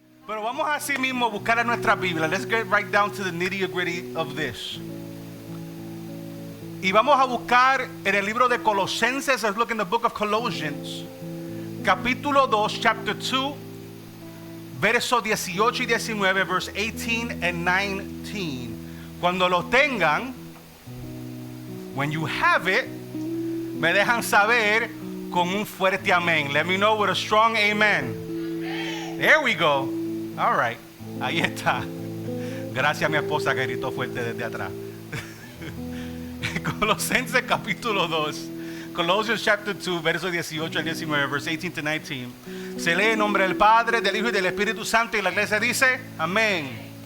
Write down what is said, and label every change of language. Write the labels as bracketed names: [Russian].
[Spanish] Pero vamos así mismo a buscar en nuestra Biblia. [English] Let's get right down to the nitty-gritty of this. [Spanish] Y vamos a buscar en el libro de Colosenses. [English] Let's look in the book of Colossians, [Spanish] capítulo 2, [English] chapter 2, [Spanish] versos 18 y 19, [English] verse 18 and 19. [Spanish] Cuando lo tengan, [English] when you have it, [Spanish] me dejan saber con un fuerte amén. [English] Let me know with a strong amen. There we go. All right, [Spanish] ahí está. Gracias a mi esposa que gritó fuerte desde atrás. Colosenses capítulo 2, [English] Colossians chapter 2, [Spanish] versos 18 al 19, [English] verse 18 to 19. [Spanish] Se lee en nombre del Padre, del Hijo y del Espíritu Santo, y la iglesia dice, amén.